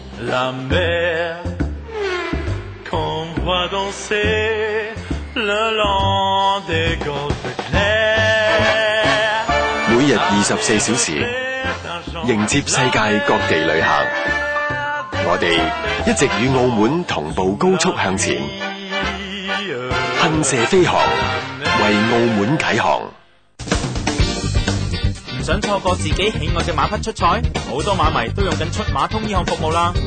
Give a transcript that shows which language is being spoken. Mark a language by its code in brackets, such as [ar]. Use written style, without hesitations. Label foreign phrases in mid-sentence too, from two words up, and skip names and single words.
[fr] la mer qu'on voit danser le long des golfes clairs. [yue] 每日24小時，迎接世界各地旅客。我哋一直與澳門同步高速向前，噴射飛航，為澳門啟航。唔想錯過自己喜愛嘅馬匹出賽，好多馬迷都用緊出馬通呢項服務啦。